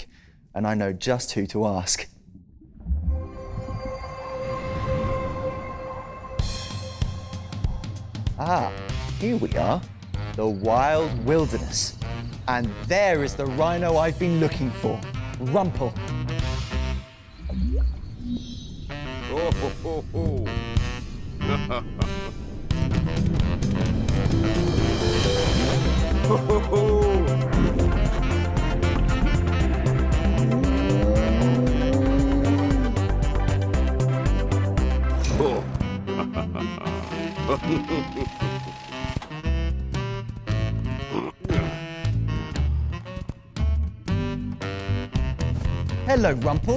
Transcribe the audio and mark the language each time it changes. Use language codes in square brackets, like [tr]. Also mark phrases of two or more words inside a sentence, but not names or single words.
[en] And I know just who to ask. Ah, here we are, the wild wilderness. And there is the rhino I've been looking for, Rumple. Oh, ho, ho, ho. Ho, ho, ho. Oh. Hello, Rumple.